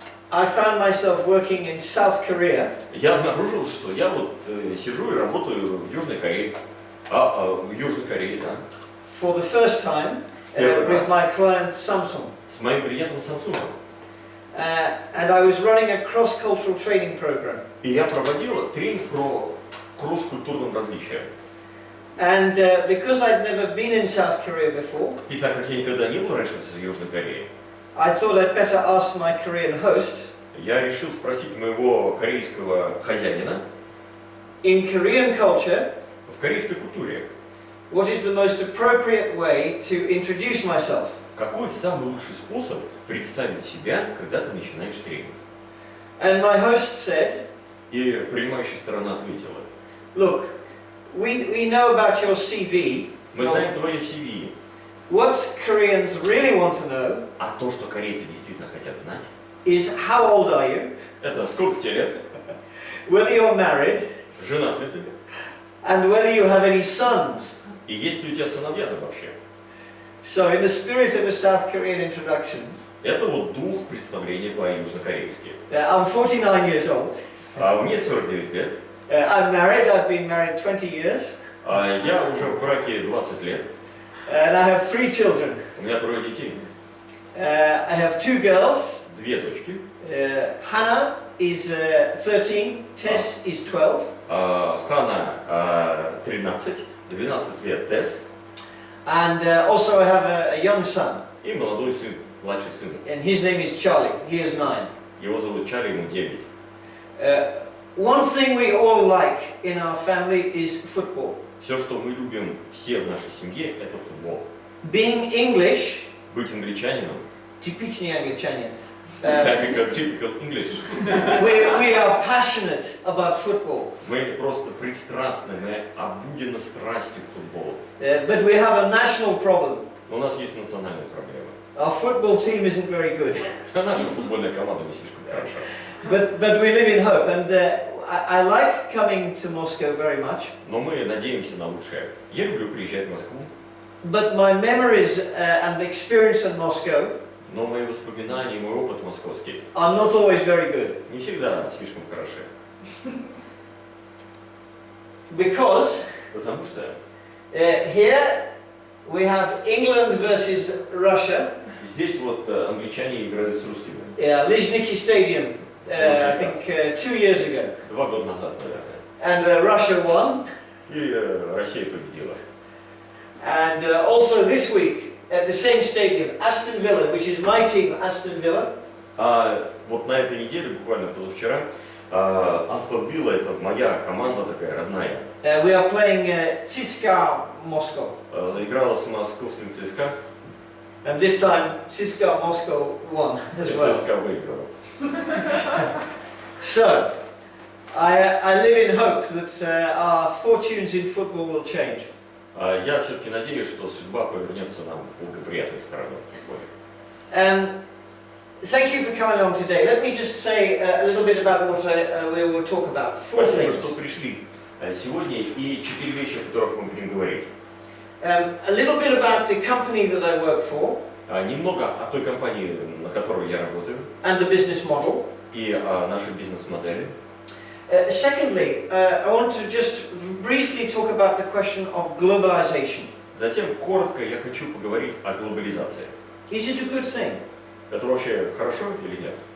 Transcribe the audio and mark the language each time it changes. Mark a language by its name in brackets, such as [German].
[English] I found myself working in South Korea. [Russian] я обнаружил, что я вот сижу и работаю в Южной Корее. В Южной Корее, да. [English] For the first time with my client Samsung. [Russian] С моим клиентом Samsung. [English] And I was running a cross-cultural training program. [Russian] И я проводил тренинг про кросс-культурным различиям. [English] And because I'd never been in South Korea before, [Russian] И так как я никогда не был раньше в Южной Корее, [English] I thought I'd better ask my Korean host. [Russian] Я решил спросить моего корейского хозяина. [English] In Korean culture, [Russian] В корейской культуре, [English] what is the most appropriate way to introduce myself? [Russian] какой самый лучший способ представить себя, когда ты начинаешь тренинг? [English] And my host said, [Russian] И принимающая сторона ответила: [English] look, we know about your CV. [Russian] мы знаем твое CV. [English] What Koreans really want to know [Russian] А то, что корейцы действительно хотят знать, [English] is how old are you, [Russian] это сколько тебе лет, [English] whether you're married, [Russian] женат ли ты, [English] and whether you have any sons. [Russian] и есть ли у тебя сыновья-то вообще. [English] So in the spirit of a South Korean introduction, [Russian] Это вот дух представления по-южнокорейски. [English] I'm 49 years old. [Russian] Мне 49 лет. [English] I'm married, I've been married 20 years. [Russian] Я уже в браке 20 лет. [English] And I have 3 children. [Russian] У меня 3 детей. [English] I have 2 girls. [Russian] 2 дочки. [English] Hannah is 13, Tess is 12. [Russian] Хана 13, 12 лет Тесс. [English] And also I have a young son. [Russian] И молодой сын, младший сын. [English] And his name is Charlie. He is 9. [Russian] Его зовут Чарли, ему 9. [English] One thing we all like in our family is football. [Russian] Все, что мы любим все в нашей семье, это футбол. [English] Being English, [Russian] Быть англичанином, typicznie angielczanie, [English] typical English. we are passionate about football. [Russian] Мы просто пристрастны, мы обуглены страстью к футболу. [English] But we have a national problem. [Russian] Но у нас есть национальная проблема. [English] Our football team isn't very good. [Russian] Наша футбольная команда не слишком хороша. [English] But we live in hope, and I like coming to Moscow very much. [Russian] Но мы надеемся на лучшее. Я люблю приезжать в Москву, [English] But my memories and experience in Moscow [Russian] но мои воспоминания и мой опыт московский [English] are not always very good. [Russian] не всегда слишком хороши. [English] Because [Russian] Потому что [English] here we have England versus Russia. [Russian] здесь вот англичане играют с русскими. [English] Yeah, Lizhniki Stadium, I think 2 years ago. [Russian] 2 года назад, наверное. [English] And Russia won. [Russian] И Россия победила. [English] And also this week at the same stadium, Aston Villa, which is my team, Aston Villa. [Russian] А вот на этой неделе, буквально позавчера, Астон Вилла — это моя команда такая родная. [English] We are playing CSKA Moscow. [Russian] Играла с московским ЦСКА. [English] And this time CSKA Moscow won as well. [Russian] ЦСКА выиграла. [English] So, I live in hope that our fortunes in football will change. [Russian] Я все-таки надеюсь, что судьба повернется нам благоприятной стороной в футболе. [English] Thank you for coming along today. Let me just say a little bit about what we will talk about. 4 [Russian] Спасибо, [English] things. [Russian] что пришли сегодня, и 4 вещи, о которых мы будем говорить. [English] A little bit about the company that I work for. [Russian] Немного о той компании, на которой я работаю, [English] And the business model. [Russian] и о нашей бизнес-модели. [English] Secondly, I want to just briefly talk about the question of globalization. [Russian] Затем, коротко, я хочу поговорить о глобализации. [English] Is it a good thing? [Russian] Это вообще хорошо или нет?